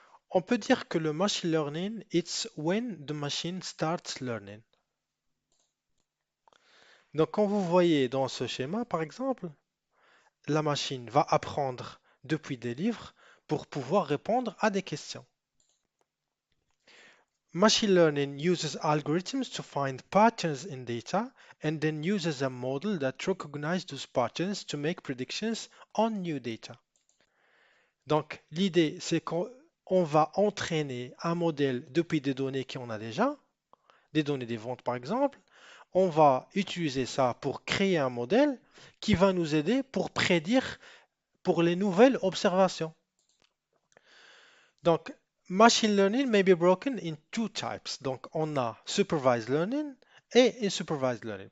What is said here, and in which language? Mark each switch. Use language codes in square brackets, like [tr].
[fr] On peut dire que le machine learning, [en] it's when the machine starts learning. [fr] Donc quand vous voyez dans ce schéma, par exemple, la machine va apprendre depuis des livres pour pouvoir répondre à des questions. [en] Machine learning uses algorithms to find patterns in data and then uses a model that recognizes those patterns to make predictions on new data. [fr] Donc, l'idée, c'est qu'on va entraîner un modèle depuis des données qu'on a déjà, des données des ventes par exemple. On va utiliser ça pour créer un modèle qui va nous aider pour prédire pour les nouvelles observations. [en] Donc, machine learning may be broken in two types. [fr] Donc, on a supervised learning et unsupervised learning.